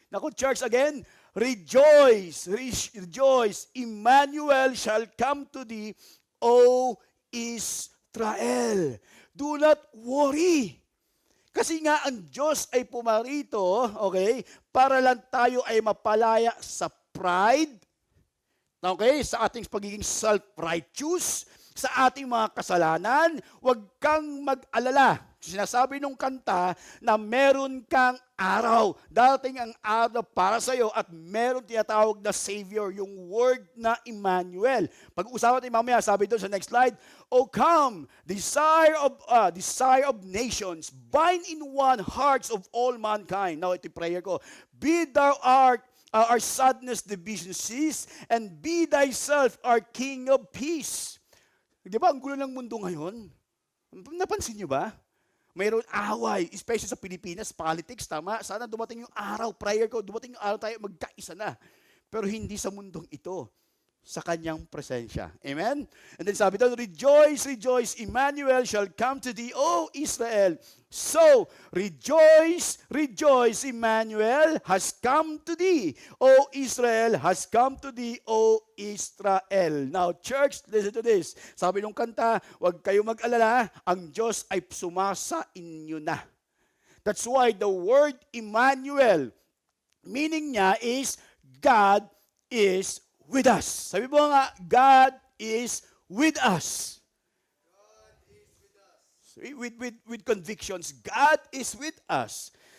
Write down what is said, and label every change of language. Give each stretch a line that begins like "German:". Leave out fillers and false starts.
English: Naku, church, again, rejoice, Emmanuel shall come to thee, O Israel. Do not worry.
Filipino: Kasi nga ang Diyos ay pumarito, okay, para lang tayo ay mapalaya sa pride, okay, sa ating pagiging self-righteous, sa ating mga kasalanan, huwag kang mag-alala. Sinasabi nung kanta na meron kang araw. Darating ang araw para sa iyo at meron tinatawag na Savior, yung word na Emmanuel. Pag-usapan natin mamaya, sabi doon sa
English: next slide, O come, desire of nations, bind in one hearts of all mankind. Now,
Filipino: ito yung
English: prayer ko. Be thou our sadness division cease, and be thyself our King of peace.
Filipino: Di ba, ang gulo ng mundo ngayon? Napansin niyo ba? Mayroon away, especially sa Pilipinas, politics, tama? Sana dumating yung araw, prayer ko, dumating yung araw tayo, magkaisa na. Pero hindi sa mundong ito, sa kanyang presensya.
English: Amen? And then
Filipino: sabi doon,
English: Rejoice, rejoice, Emmanuel shall come to thee, O Israel. So, rejoice, rejoice, Emmanuel has come to thee. O Israel has come to thee, O Israel. Now, church, listen to this.
Filipino: Sabi nung kanta, huwag kayo mag-alala, ang Diyos ay sumasa inyo na.
English: That's why the word Emmanuel, meaning niya is God is with us.
Filipino: Sabi mo nga,
English: God is with us. God is with us. With convictions, God is with us.